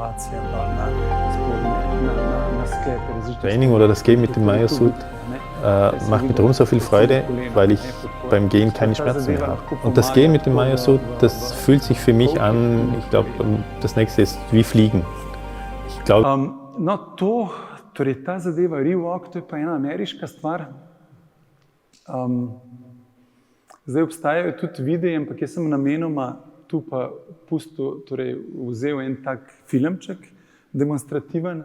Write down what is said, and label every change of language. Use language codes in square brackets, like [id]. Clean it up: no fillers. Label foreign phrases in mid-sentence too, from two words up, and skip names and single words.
[de] Training oder das Gehen mit dem Maya-Sud macht mir darum so viel Freude, weil ich beim Gehen keine Schmerzen mehr habe. Und das Gehen mit dem Maya-Sud, das fühlt sich für mich an, ich glaube, das nächste ist wie Fliegen. Ich glaube, [sl] torej ta zadeva ReWalk, to je pa ena ameriška stvar. Zdaj obstajajo tudi videi, ampak jaz sem namenoma tu pa vzel en tak filmček, demonstrativen.